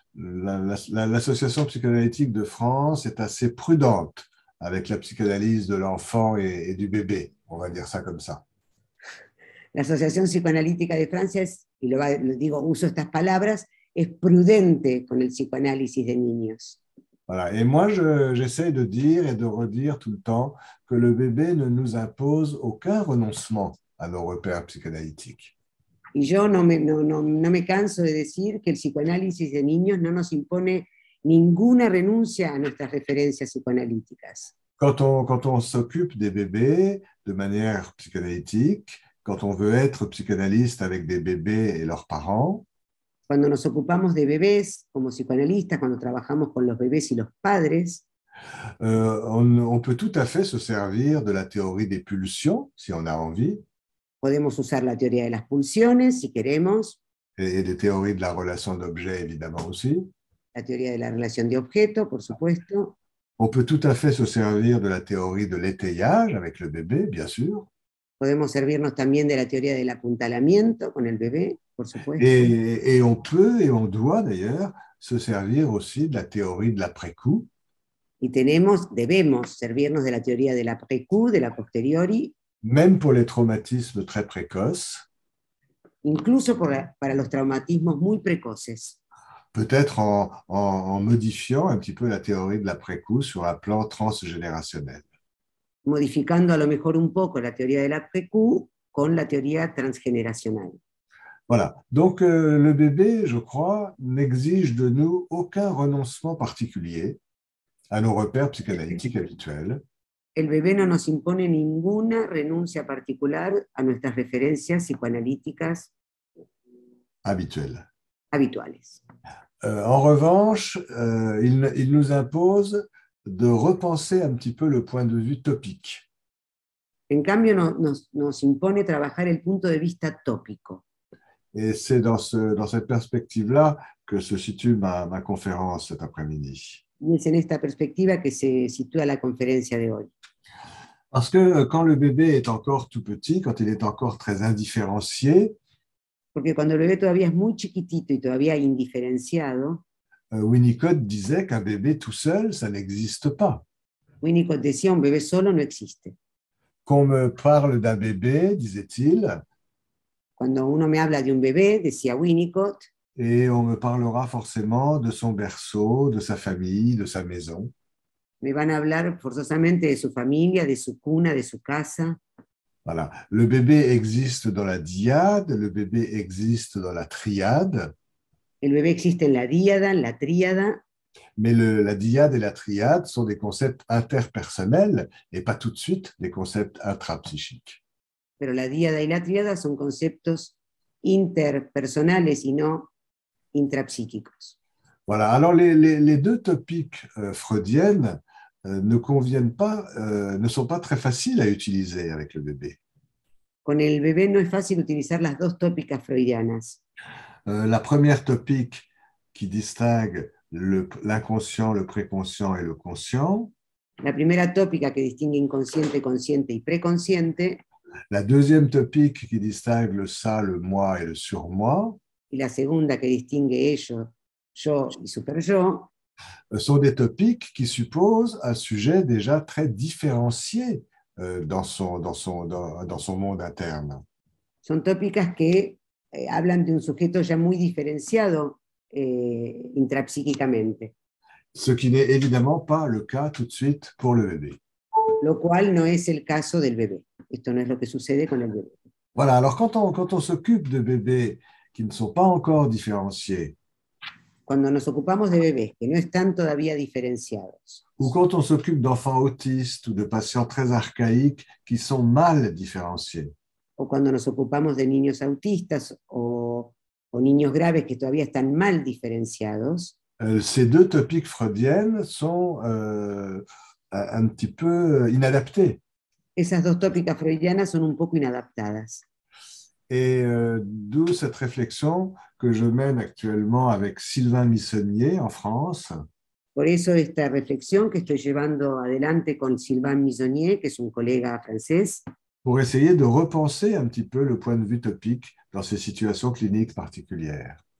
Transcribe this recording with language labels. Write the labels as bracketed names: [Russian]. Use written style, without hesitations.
[French] L'Association psychanalytique de France est assez prudente avec la psychanalyse de l'enfant et du bébé, on va dire ça comme ça. [Spanish] La Asociación Psicoanalítica de Francia uso estas palabras, es prudente con el psicoanálisis de niños. [French] Voilà. Et moi, j'essaie de dire et de redire tout le temps que le bébé ne nous impose aucun renoncement à nos repères psychanalytiques. [Spanish] Y yo no me canso de decir que el psicoanálisis de niños no nos impone ninguna renuncia a nuestras referencias psicoanalíticas. [French] Quand on s'occupe des bébés de manière psychanalytique, quand on veut être psychanalyste avec des bébés et leurs parents, [Spanish] cuando nos ocupamos de bebés como psicoanalistas, cuando trabajamos con los bebés y los padres, [French] on peut tout à fait se servir de la théorie des pulsions, si on a envie. [Spanish] Podemos usar la teoría de las pulsiones, si queremos. [French] Et des théories de la relation d'objet, évidemment aussi. [Spanish] La teoría de la relación de objeto, por supuesto. [French] On peut tout à fait se servir de la théorie de l'étayage avec le bébé, bien sûr. [Spanish] Podemos servirnos también de la teoría del apuntalamiento con el bebé, por supuesto. [French] Et on peut et on doit d'ailleurs se servir aussi de la théorie de l'après-coup. [Spanish] Y debemos servirnos de la teoría del après-coup, de la posteriori. [French] Même pour les traumatismes très précoces. [Spanish] Incluso para los traumatismos muy precoces. [French] Peut-être en modifiant un petit peu la théorie de l'après-coup sur un plan transgénérationnel. [Spanish] Modificando a lo mejor un poco la teoría del après-coup con la teoría transgeneracional. [French] Voilà, donc le bébé, je crois, n'exige de nous aucun renoncement particulier à nos repères psychanalytiques habituels. [Spanish] El bebé no nos impone ninguna renuncia particular a nuestras referencias psicoanalíticas habituales. [French] En revanche, il nous impose de repenser un petit peu le point de vue topique. [Spanish] En cambio, nos impone trabajar el punto de vista tópico. [French] Et c'est dans cette perspective-là que se situe ma conférence cet après-midi. [Spanish] Y es en esta perspectiva que se sitúa la conferencia de hoy. [French] Parce que quand le bébé est encore tout petit, quand il est encore très indifférencié, [Spanish] porque cuando el bebé todavía es muy chiquitito y todavía indiferenciado, [French] Winnicott disait qu'un bébé tout seul, ça n'existe pas. [Spanish] Winnicott decía, un bebé solo no existe. [French] Qu'on me parle d'un bébé, disait-il, [Spanish] Cuando uno me habla de un bebé, decía Winnicott, [French] et on me parlera forcément de son berceau, de sa famille, de sa maison. [Spanish] me van a hablar forzosamente de su familia, de su cuna, de su casa. [French] Voilà. Le bébé existe dans la dyade, le bébé existe dans la triade, [Spanish] El bebé existe en la díada, en la tríada, [French] mais la dyade et la triade sont des concepts interpersonnels et pas tout de suite des concepts intrapsychiques. [Spanish] pero la díada y la tríada son conceptos interpersonales y no intrapsíquicos. [French] Voilà. Alors, les deux topiques freudiennes ne conviennent pas, ne sont pas très faciles à utiliser avec le bébé. [Spanish] Con el bebé no es fácil utilizar las dos tópicas freudianas. [French] La première topique qui distingue l'inconscient, le préconscient et le conscient. [Spanish] La primera tópica que distingue inconsciente, consciente y preconsciente. [French] La deuxième topique qui distingue le ça, le moi et le surmoi. [Spanish] Y la segunda que distingue ello, yo y super-yo. [French] Sont des topiques qui supposent un sujet déjà très différencié dans son monde interne. [Spanish] Son tópicas que hablan de un sujeto ya muy diferenciado intrapsíquicamente. [French] Ce qui n'est évidemment pas le cas tout de suite pour le bébé. [Spanish] Lo cual no es el caso del bebé. Esto no es lo que sucede con el bebé. [French] Voilà, alors quand on s'occupe de bébés qui ne sont pas encore différenciés, [Spanish] cuando nos ocupamos de bebés que no están todavía diferenciados, [French] ou quand on s'occupe d'enfants autistes ou de patients très archaïques qui sont mal différenciés, [Spanish] o cuando nos ocupamos de niños autistas o niños graves que todavía están mal diferenciados, [French] ces deux topiques freudiennes sont un petit peu inadaptés. [Spanish] Esas dos tópicas freudianas son un poco inadaptadas. [French] Et d'où cette réflexion que je mène actuellement avec Sylvain Missonnier en France. [Spanish] Por eso esta reflexión que estoy llevando adelante con Sylvain Missonnier, que es un colega francés, [French] pour essayer de repenser un petit peu le point de vue topique dans ces situations cliniques particulières.